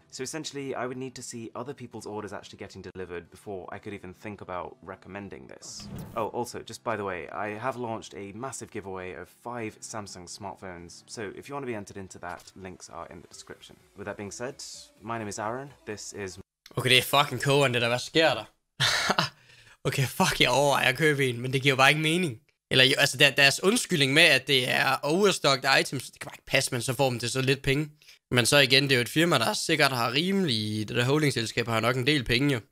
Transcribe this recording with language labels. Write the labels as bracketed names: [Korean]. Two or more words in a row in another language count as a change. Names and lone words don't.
[English] So essentially, I would need to see other people's orders actually getting delivered before I could even think about recommending this. Oh, also, just by the way, I have launched a massive giveaway of 5 Samsung smartphones, so if you want to be entered into that, links are in the description. With that being said, my name is Aaron, this is... [Danish] Okay, det fucking kogeren, det der. Hvad sker der? Okay, fuck, jeg overvejer at købe en, men det giver jo bare ikke mening. Eller jo, altså deres undskyldning med, at det er [English] overstocked items, [Danish] det kan bare ikke passe, men så får dem til så lidt penge. Men så igen, det er jo et firma, der sikkert har rimelig... Det der holdingselskab har nok en del penge, jo.